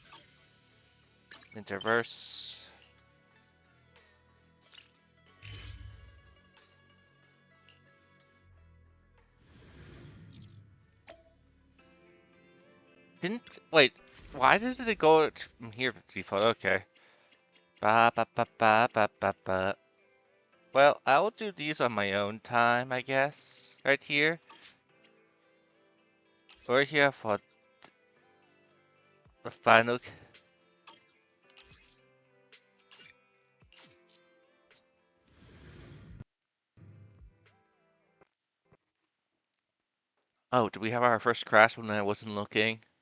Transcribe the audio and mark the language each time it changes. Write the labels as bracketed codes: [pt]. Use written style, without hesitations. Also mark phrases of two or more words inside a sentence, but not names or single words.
[en] Interverse. Didn't wait. Why did it go from here default? Okay. Ba ba ba ba ba ba ba. Well, I'll do these on my own time, I guess. Right here. We're here for the final. Oh, did we have our first crash when I wasn't looking?